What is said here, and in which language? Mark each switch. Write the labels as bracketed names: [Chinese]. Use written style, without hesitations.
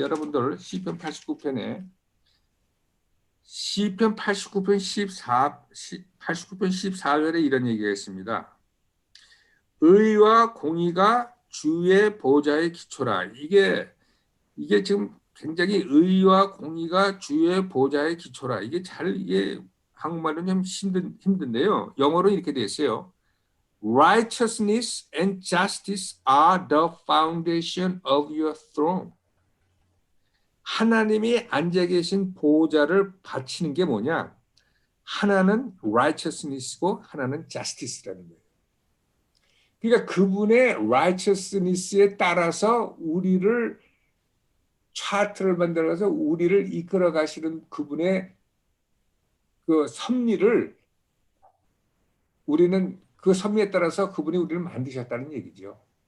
[Korean] 여러분들 시편 89편에 시편 89편 89편 14절에 이런 얘기가 있습니다. 의와 공의가 주의 보좌의 기초라. 이게 지금 굉장히 의와 공의가 주의 보좌의 기초라. 이게 한국말로 좀 힘든데요. 영어로 이렇게 돼 있어요. [English] Righteousness and justice are the foundation of your throne. [Korean] 하나님이 앉아 계신 보좌를 바치는 게 뭐냐? 하나는 righteousness고 하나는 justice라는 거예요. 그러니까 그분의 righteousness에 따라서 우리를 차트를 만들어서 우리를 이끌어 가시는 그분의 그 섭리를 우리는 그 섭리에 따라서 그분이 우리를 만드셨다는 얘기죠.